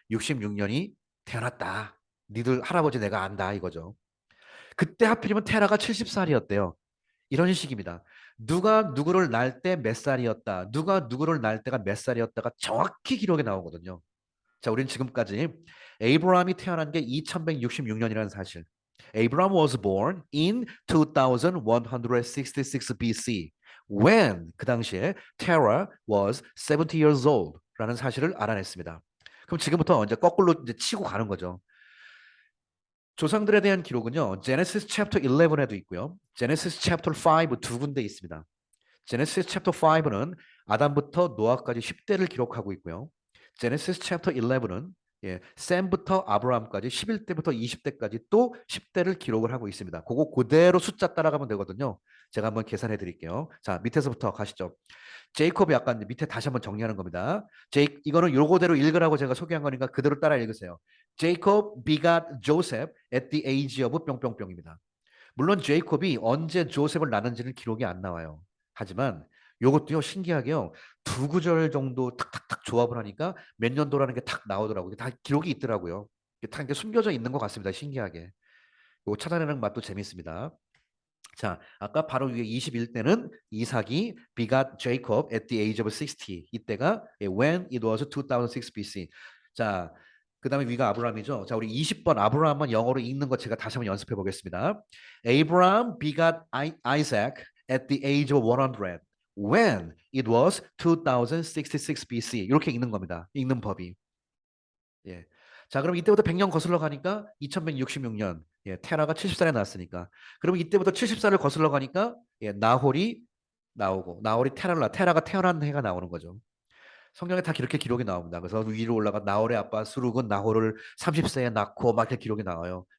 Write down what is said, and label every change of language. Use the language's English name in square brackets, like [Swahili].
[Korean] 66년이 태어났다. 니들 할아버지 내가 안다 이거죠. 그때 하필이면 테라가 70살이었대요. 이런 식입니다. 누가 누구를 낳을 때 몇 살이었다. 누가 누구를 낳을 때가 몇 살이었다가 정확히 기록에 나오거든요. 자, 우리는 지금까지 에이브라함이 태어난 게 2166년이라는 사실. [English] Abraham was born in 2166 BC when [Korean] 그 당시에 [English] Terah was 70 years old [Korean] 라는 사실을 알아냈습니다. 그럼 지금부터 이제 거꾸로 이제 치고 가는 거죠. 조상들에 대한 기록은요. Genesis chapter 11에도 있고요. Genesis chapter 5 두 군데 있습니다. Genesis chapter 5는 아담부터 노아까지 10대를 기록하고 있고요. Genesis chapter 11은 셈부터 아브라함까지 11대부터 20대까지 또 10대를 기록을 하고 있습니다. 그거 그대로 숫자 따라가면 되거든요. 제가 한번 계산해 드릴게요. 자, 밑에서부터 가시죠. 제이콥이 약간 밑에 다시 한번 정리하는 겁니다. 이거는 요거대로 읽으라고 제가 소개한 거니까 그대로 따라 읽으세요. [English] 제이콥 begot Joseph at the age of [Korean] 뿅뿅뿅입니다. 물론 제이콥이 언제 조셉을 낳는지는 기록이 안 나와요. 하지만 요것도요 신기하게요 두 구절 정도 탁탁탁 조합을 하니까 몇 년도라는 게 탁 나오더라고요. 다 기록이 있더라고요. 다 이게 숨겨져 있는 것 같습니다. 신기하게. 요거 찾아내는 맛도 재밌습니다. 자, 아까 바로 위에 21대는 이삭이 [English] begot Jacob at the age of 60. [Korean] 이때가 [English] when it was 2006 BC. [Korean] 자, 그 다음에 위가 아브라함이죠. 자, 우리 20번 아브라함만 영어로 읽는 거 제가 다시 한번 연습해 보겠습니다. [English] Abraham begot Isaac at the age of 100 when it was 2066 BC. [Korean] 이렇게 읽는 겁니다. 읽는 법이. 예. 자, 그럼 이때부터 100년 거슬러 가니까 2166년. 예, 테라가 70살에 낳았으니까. 그럼 이때부터 70살을 거슬러 가니까 나홀이 나오고 나홀이 테라가 태어난 해가 나오는 거죠. 성경에 다 이렇게 기록이 나옵니다. 그래서 위로 올라가 나홀의 아빠 수룩은 나홀을 30세에 낳고 막 이렇게 기록이 나와요.